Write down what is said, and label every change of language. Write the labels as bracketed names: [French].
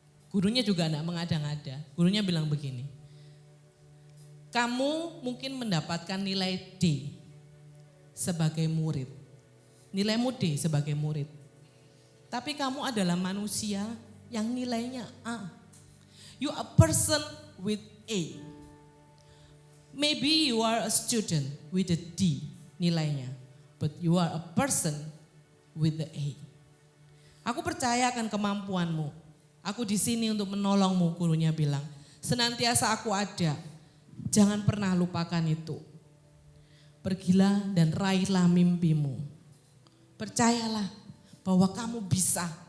[Indonesian] Gurunya juga gak mengada-ngada, gurunya bilang begini, kamu mungkin mendapatkan nilai D sebagai murid, nilaimu D sebagai murid. Tapi kamu adalah manusia yang nilainya A. [English] You a person with A. Maybe you are a student with a D [Indonesian] nilainya. [English] But you are a person with the A. [Indonesian] Aku percaya akan kemampuanmu. Aku di sini untuk menolongmu, gurunya bilang. Senantiasa aku ada. Jangan pernah lupakan itu. Pergilah dan raihlah mimpimu. Percayalah bahwa kamu bisa.